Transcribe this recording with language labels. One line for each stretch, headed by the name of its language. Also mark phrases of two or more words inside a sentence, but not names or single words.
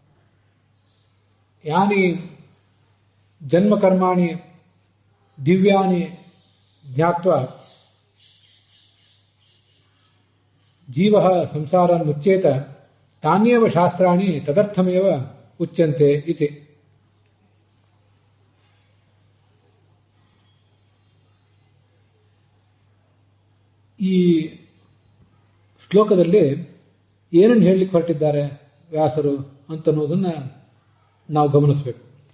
Sanskrit: यानि जन्मकर्माणि दिव्यानि ज्ञात्वा जीवः संसारान् मुच्येत तान्येव शास्त्राणि तदर्थमेव उच्यन्ते इति।
Kannada: ಈ ಶ್ಲೋಕದಲ್ಲಿ ಏನನ್ನು ಹೇಳಲಿಕ್ಕೆ ಹೊರಟಿದ್ದಾರೆ ವ್ಯಾಸರು ಅಂತನ್ನೋದನ್ನ ನಾವು ಗಮನಿಸಬೇಕು.